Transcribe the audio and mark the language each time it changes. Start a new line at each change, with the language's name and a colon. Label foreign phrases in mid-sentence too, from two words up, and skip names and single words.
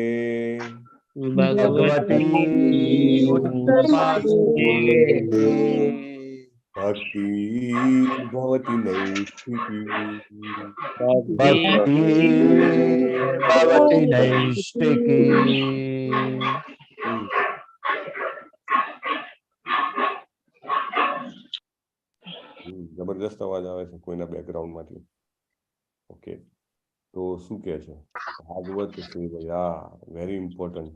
Sanskrit: भगवती उत्तमा श्लोके भक्ति भवति नैष्ठिकी भक्ति भवति नैष्ठिकी।
Gujarati: જબરદસ્ત અવાજ આવે છે કોઈના બેકગ્રાઉન્ડ માંથી. ઓકે, તો શું કહે છે?
Sanskrit: ભાગવત સેવયા,
English: very important.